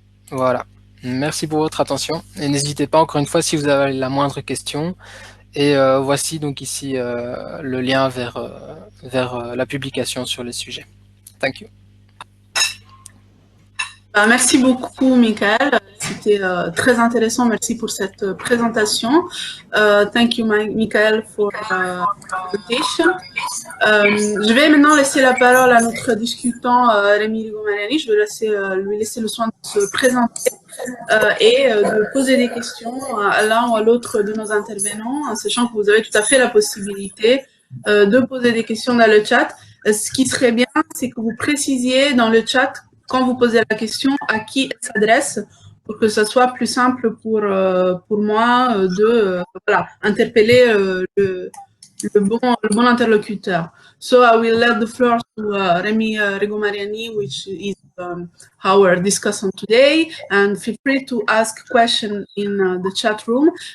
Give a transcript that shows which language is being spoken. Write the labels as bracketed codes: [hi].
[fr] Voilà, merci pour votre attention. Et n'hésitez pas encore une fois si vous avez la moindre question. Et voici donc ici le lien vers la publication sur le sujet. [en] Thank you. [fr] Merci beaucoup, Michael. C'était très intéressant. Merci pour cette présentation. [en] Thank you, Michael, for the presentation. [fr] Je vais maintenant laisser la parole à notre discutant, Rémi Rigo-Mariani. Je vais lui laisser le soin de se présenter et de poser des questions à l'un ou à l'autre de nos intervenants, sachant que vous avez tout à fait la possibilité de poser des questions dans le chat. Ce qui serait bien, c'est que vous précisiez dans le chat, quand vous posez la question, à qui elle s'adresse, pour que ce soit plus simple pour moi de interpeller le bon interlocuteur. [en] So I will let the floor to Rémi Rigo-Mariani, which is our discussion today, and feel free to ask questions in the chat room.